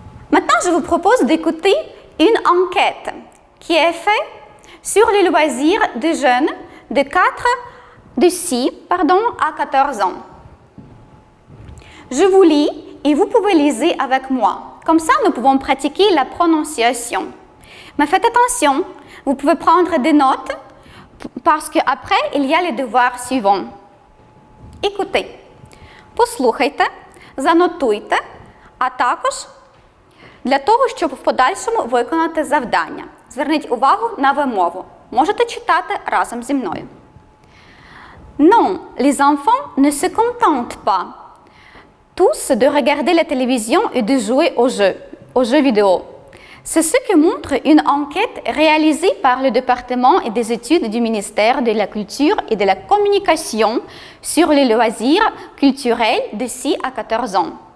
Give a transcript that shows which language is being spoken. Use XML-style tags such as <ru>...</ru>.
<fr>Maintenant, je vous propose d'écouter une enquête qui est faite sur les loisirs des jeunes de 6 à 14 ans. Je vous lis et vous pouvez lire avec moi. Comme ça, nous pouvons pratiquer la prononciation. Mais faites attention, vous pouvez prendre des notes parce qu'après, il y a les devoirs suivants. Écoutez,</fr> <uk>послухайте, занотуйте, а також для того, щоб в подальшому виконати завдання. Зверніть увагу на вимову. Можете читати разом зі мною.</uk> <fr>Non, les enfants ne se contentent pas tous de regarder la télévision et de jouer aux jeux vidéo. C'est ce que montre une enquête réalisée par le département et des études du ministère de la Culture et de la Communication sur les loisirs culturels de 6 à 14 ans.</fr>